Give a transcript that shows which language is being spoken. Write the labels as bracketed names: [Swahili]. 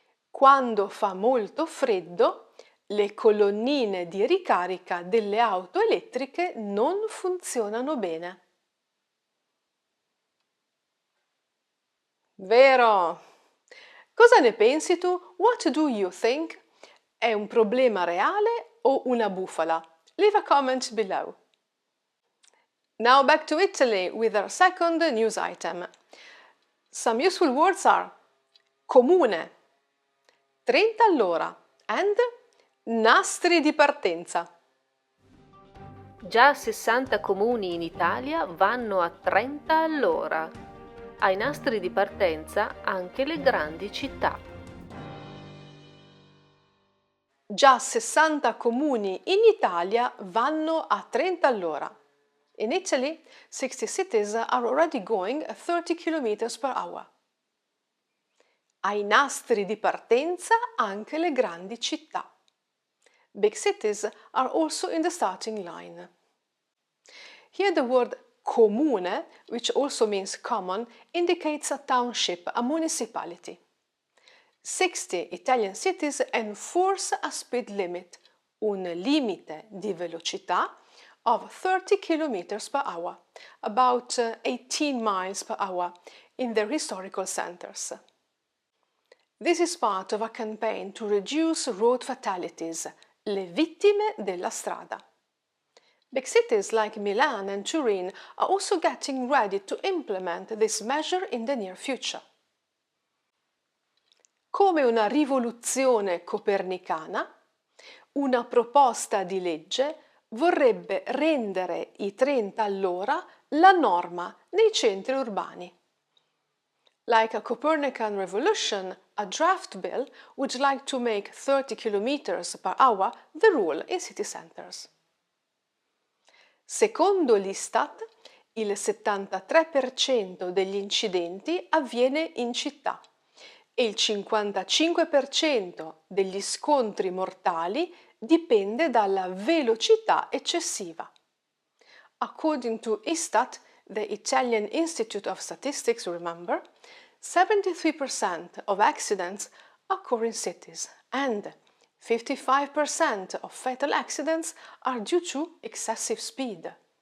[Italian] Quando fa molto freddo, le colonnine di ricarica delle auto elettriche non funzionano bene. Vero! Cosa ne pensi tu? [English] What do you think? [Italian] È un problema reale o una bufala? [English] Leave a comment below. Now back to Italy with our second news item. Some useful words are comune, 30 all'ora, and nastri di partenza. [Italian] Già 60 comuni in Italia vanno a 30 all'ora. Ai nastri di partenza anche le grandi città. Già 60 comuni in Italia vanno a 30 all'ora. [English] In Italy, 60 cities are already going at 30 km per hour. [Italian] Ai nastri di partenza anche le grandi città. [English] Big cities are also in the starting line. Here the word comune, which also means common, indicates a township, a municipality. 60 Italian cities enforce a speed limit, un limite di velocità of 30 km per hour, about 18 miles per hour, in their historical centers. This is part of a campaign to reduce road fatalities, le vittime della strada. Big cities like Milan and Turin are also getting ready to implement this measure in the near future. [Italian] Come una rivoluzione copernicana, una proposta di legge vorrebbe rendere i 30 all'ora la norma nei centri urbani. [English] Like a Copernican revolution, a draft bill would like to make 30 km per hour the rule in city centers. [Italian] Secondo l'Istat, il 73% degli incidenti avviene in città e il 55% degli scontri mortali dipende dalla velocità eccessiva. [English] According to Istat, the Italian Institute of Statistics, remember, 73% of accidents occur in cities and 55% of fatal accidents are due to excessive speed.